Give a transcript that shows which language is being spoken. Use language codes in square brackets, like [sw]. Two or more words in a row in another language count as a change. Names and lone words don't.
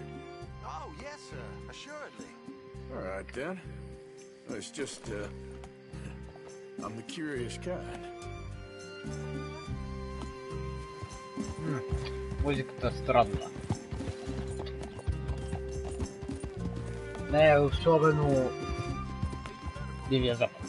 [en] Oh, yes, sir. Assuredly. All right, then. It's just, I'm the curious kind. [ru] Музыка-то странна. [bg] Не особено Дивия Запад.